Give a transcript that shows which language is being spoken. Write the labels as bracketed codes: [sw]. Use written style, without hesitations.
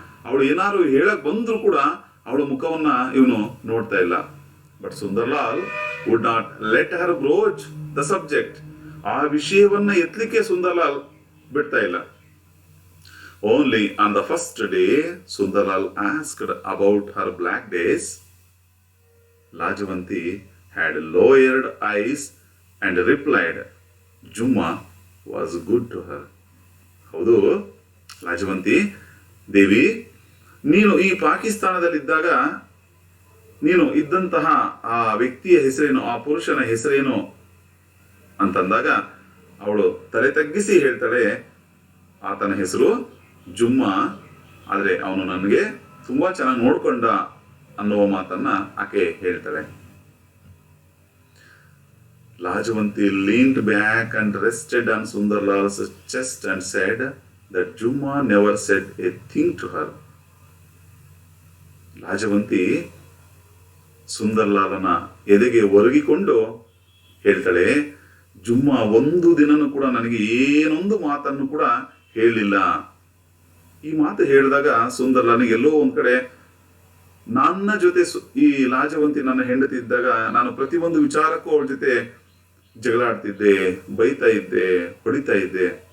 [kn] ಅವಳು ಏನಾದ್ರು ಹೇಳಕ್ ಬಂದ್ರು ಕೂಡ ಅವಳ ಮುಖವನ್ನ ಇವನು ನೋಡ್ತಾ ಇಲ್ಲ. [en] But Sundarlal would not let her broach the subject. [kn] ಆ ವಿಷಯವನ್ನ ಎತ್ತಲಿಕ್ಕೆ ಸುಂದರ್ಲಾಲ್ ಬಿಡ್ತಾ ಇಲ್ಲ. [en] Only on the first day Sundarlal asked about her black days. Lajwanti had lowered eyes and replied, Jumma was good to her. [kn] ಹೌದು ಲಾಜವಂತಿ ದೇವಿ, ನೀನು ಈ ಪಾಕಿಸ್ತಾನದಲ್ಲಿದ್ದಾಗ ನೀನು ಇದ್ದಂತಹ ಆ ವ್ಯಕ್ತಿಯ ಹೆಸರೇನು, ಆ ಪುರುಷನ ಹೆಸರೇನು ಅಂತಂದಾಗ ಅವಳು ತಲೆ ತಗ್ಗಿಸಿ ಹೇಳ್ತಾಳೆ, ಆತನ ಹೆಸರು ಜುಮ್ಮಾ, ಆದ್ರೆ ಅವನು ನನಗೆ ತುಂಬಾ ಚೆನ್ನಾಗಿ ನೋಡ್ಕೊಂಡ ಅನ್ನುವ ಮಾತನ್ನ ಆಕೆ ಹೇಳ್ತಾಳೆ. [en] Lajavanti leaned back and rested on Sundarlal's chest and said that Jumma never said a thing to her. [kn] ಲಾಜವಂತಿ ಸುಂದರ್ಲಾಲನ ಎದೆಗೆ ಒರಗಿಕೊಂಡು ಹೇಳ್ತಾಳೆ, ಜುಮ್ಮಾ ಒಂದು ದಿನನೂ ಕೂಡ ನನಗೆ ಏನೊಂದು ಮಾತನ್ನು ಕೂಡ ಹೇಳಿಲ್ಲ. ಈ ಮಾತು ಹೇಳಿದಾಗ ಸುಂದರ್ಲಾಲನಿಗೆ ಎಲ್ಲೋ ಒಂದ್ ಕಡೆ ನನ್ನ ಜೊತೆ ಈ ಲಾಜವಂತಿ ನನ್ನ ಹೆಂಡತಿ ಇದ್ದಾಗ ನಾನು ಪ್ರತಿಯೊಂದು ವಿಚಾರಕ್ಕೂ ಅವಳ ಜೊತೆ ಜಗಳ ಆಡ್ತಿದ್ದೆ, ಬೈತಾ ಇದ್ದೆ, ಹೊಡಿತಾ ಇದ್ದೆ.